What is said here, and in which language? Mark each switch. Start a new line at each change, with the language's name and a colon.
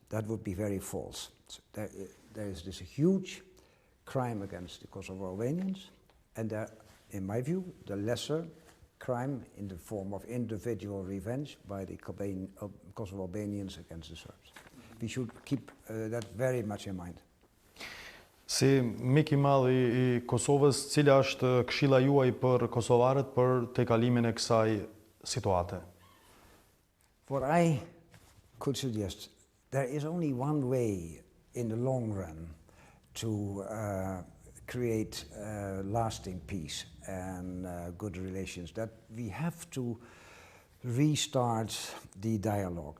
English: That would be very false. So there is this huge crime against the Kosovo Albanians, and in my view, the lesser crime in the form of individual revenge by the Kosovo Albanians against the Serbs. We should keep that very much in mind.
Albanian: Si mik i madh i Kosovës, cila është këshilla juaj për kosovarët për tejkalimin e kësaj situate?
English: What I could suggest, there is only one way in the long run to create lasting peace and good relations, that we have to restart the dialogue.